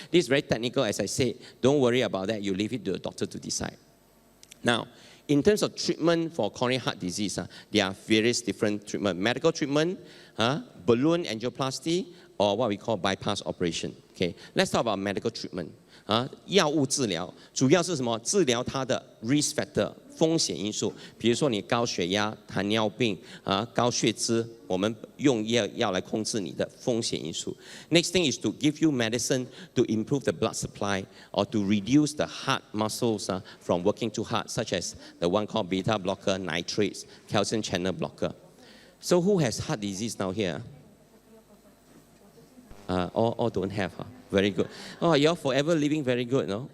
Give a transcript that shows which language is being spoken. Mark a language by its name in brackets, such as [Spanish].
[English] This is very technical, as I said. Don't worry about that. You leave it to the doctor to decide. Now, in terms of treatment for coronary heart disease, there are various different treatment. Medical treatment, balloon angioplasty, or what we call bypass operation. Okay, let's talk about medical treatment. [Chinese] 药物治疗主要是什么？治疗它的 risk factor 风险因素，比如说你高血压、糖尿病高血脂，我们用药来控制你的风险因素。 [English] Next thing is to give you medicine to improve the blood supply or to reduce the heart muscles from working too hard, such as the one called beta blocker, nitrates, calcium channel blocker. So who has heart disease now here? All don't have. Very good. Oh, you're forever living very good, no?